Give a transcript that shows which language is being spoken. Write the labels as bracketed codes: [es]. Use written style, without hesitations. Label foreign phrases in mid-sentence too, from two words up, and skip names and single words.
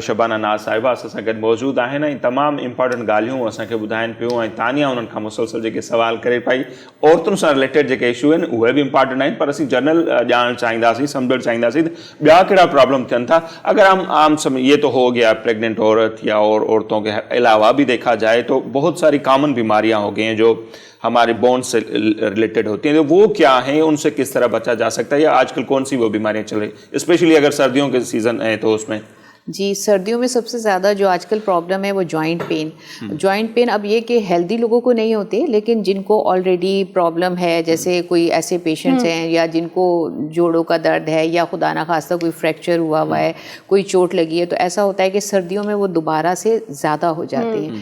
[sd] शबाना नाज़ साहिबा असां सां गॾु मौजूदु आहिनि ऐं तमामु इंपॉर्टेंट ॻाल्हियूं असांखे ॿुधाइनि पियूं ऐं तानिया उन्हनि खां मुसलसल जेके सवाल करे पई औरतुनि सां रिलेटेड जेके इशू आहिनि उहे बि इंपॉर्टेंट आहिनि, पर असीं जनरल ॼाणणु चाहींदासीं, सम्झणु चाहींदासीं त ॿिया कहिड़ा प्रॉब्लम थियनि था. [ur] اگر عام سمے یہ تو ہو گیا پریگننٹ عورت یا اور عورتوں کے علاوہ بھی دیکھا جائے تو بہت ساری کامن بیماریاں ہو گئی ہیں جو ہمارے بون سے ریلیٹڈ ہوتی ہیں، تو وہ کیا ہیں، ان سے کس طرح بچا جا سکتا ہے، یا آج کل کون سی وہ بیماریاں چل رہی، اسپیشلی اگر سردیوں کے سیزن ہے تو اس میں? جی سردیوں میں سب سے زیادہ جو آج کل پرابلم ہے وہ [en] joint pain. joint pain [ur] اب یہ کہ ہیلدی لوگوں کو نہیں ہوتے, لیکن جن کو آلریڈی پرابلم ہے, جیسے کوئی ایسے پیشنٹس ہیں یا جن کو جوڑوں کا درد ہے یا خدا نخواستہ کوئی فریکچر ہوا ہے, کوئی چوٹ لگی ہے, تو ایسا ہوتا ہے کہ سردیوں میں وہ دوبارہ سے زیادہ ہو جاتے ہیں.